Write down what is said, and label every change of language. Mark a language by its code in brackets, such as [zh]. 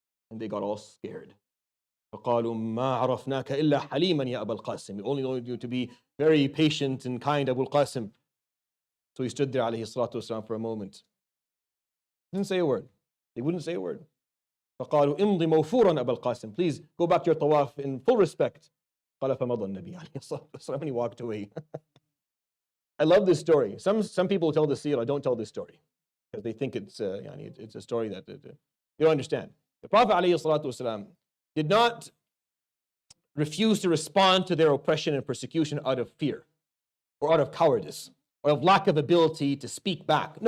[en] And they got all scared. [ar] فَقَالُوا مَا عَرَفْنَاكَ إِلَّا حَلِيمًا يَا أَبَا الْقَاسِمِ, [en] we only know you to be very patient and kind, Abu al-Qasim. So he stood there, alayhi salatu wasalam, for a moment. Didn't say a word. They wouldn't say a word. [ar] فَقَالُوا إِمْضِ مَوْفُورًا أَبَا الْقَاسِمِ, [en] please go back to your tawaf in full respect. [ar] قَالَ فَمَضَى النَّبِيُّ عَلَيْهِ الصَّلَاةُ وَالسَّلَامُ, [en] and he walked away. I love this story. Some people tell the seerah, don't tell this story, because they think it's a story that they don't understand. The Prophet ﷺ did not refuse to respond to their oppression and persecution out of fear, or out of cowardice, or of lack of ability to speak back.